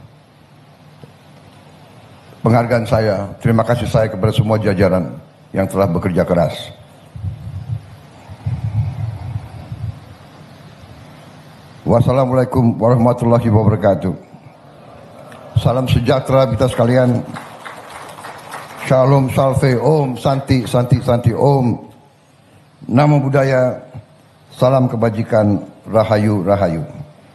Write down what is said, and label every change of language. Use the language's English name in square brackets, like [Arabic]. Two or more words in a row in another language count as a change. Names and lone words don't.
[Indonesian] Penghargaan saya, terima kasih saya kepada semua jajaran yang telah bekerja keras. [Arabic] والسلام عليكم ورحمة الله وبركاته. [Indonesian] Salam sejahtera kita sekalian. Shalom, [Sanskrit] salve, ॐ शान्ति शान्ति शान्ति ॐ. [Pali] Namo Buddhaya, [Indonesian] salam kebajikan, rahayu, rahayu.